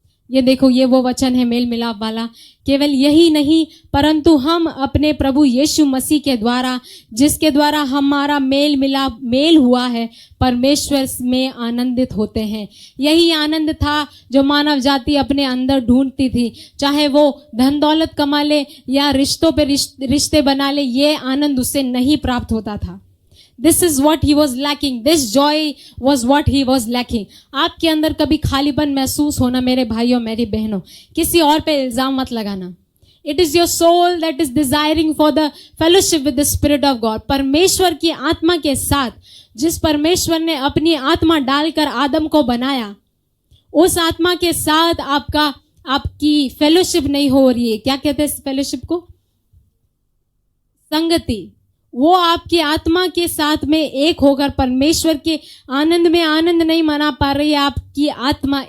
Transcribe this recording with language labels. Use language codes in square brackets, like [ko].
[hi] ये देखो, ये वो वचन है मेल मिलाप वाला। केवल यही नहीं, परंतु हम अपने प्रभु यीशु मसीह के द्वारा, जिसके द्वारा हमारा मेल हुआ है, परमेश्वर में आनंदित होते हैं। यही आनंद था जो मानव जाति अपने अंदर ढूंढती थी, चाहे वो धन दौलत कमा ले या रिश्तों पे रिश्ते बना ले, ये आनंद उससे नहीं प्राप्त होता था। [en] This is what he was lacking. This joy was what he was lacking. [hi] आपके अंदर कभी खालीपन महसूस होना, मेरे भाइयों मेरी बहनों, किसी और पे इल्जाम मत लगाना। [en] It is your soul that is desiring for the fellowship with the Spirit of God. [hi] परमेश्वर की आत्मा के साथ, जिस परमेश्वर ने अपनी आत्मा डालकर आदम को बनाया, उस आत्मा के साथ आपकी फेलोशिप नहीं हो रही है। क्या कहते हैं फेलोशिप को? संगति। वो आपकी आत्मा के साथ में एक होकर परमेश्वर के आनंद में आनंद नहीं मना पा रही है आपकी आत्मा।